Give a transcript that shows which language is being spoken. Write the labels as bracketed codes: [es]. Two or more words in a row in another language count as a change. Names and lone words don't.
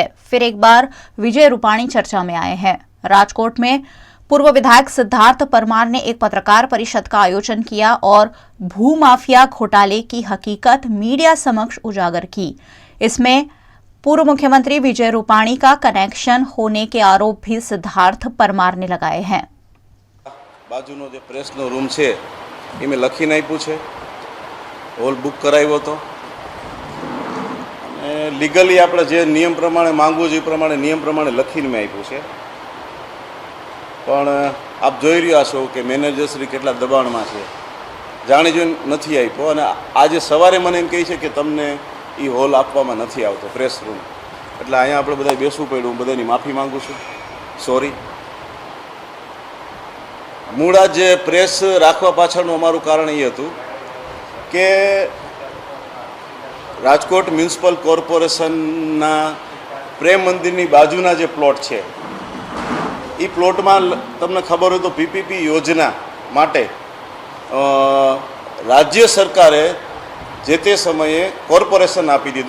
[hi] फिर एक बार विजय रूपाणी चर्चा में आए हैं। राजकोट में पूर्व विधायक सिद्धार्थ परमार ने एक पत्रकार परिषद का आयोजन किया और भूमाफिया घोटाले की हकीकत मीडिया समक्ष उजागर की। इसमें पूर्व मुख्यमंत्री विजय रूपाणी का कनेक्शन होने के आरोप भी सिद्धार्थ परमार ने लगाए हैं। [gu] બાજૂનો જો પ્રેસનો રૂમ છે એ મેં લખીને આપ્યું છે, [en] hall book [gu] કરાવ્યો હતો અને લીગલી આપણે જે નિયમ પ્રમાણે માંગવું જે પ્રમાણે નિયમ પ્રમાણે લખીને મેં આપ્યું છે। પણ આપ જોઈ રહ્યા છો કે મેનેજરશ્રી કેટલા દબાણમાં છે। જાણી જોઈને નથી આપ્યો અને આજે સવારે મને એમ કહે છે કે તમને એ હોલ આપવામાં નથી આવતો, [en] press room. [gu] એટલે અહીંયા આપણે બધા બેસવું પડ્યું. હું બધાની માફી માગું છું, સોરી. મૂળ આ જે પ્રેસ રાખવા પાછળનું અમારું કારણ એ હતું કે રાજકોટ મ્યુનિસિપલ કોર્પોરેશનના પ્રેમ મંદિરની બાજુના જે પ્લોટ છે એ પ્લોટમાં તમને ખબર હોય તો પીપીપી યોજના માટે રાજ્ય સરકારે જે તે સમયે કોર્પોરેશન આપી દીધો.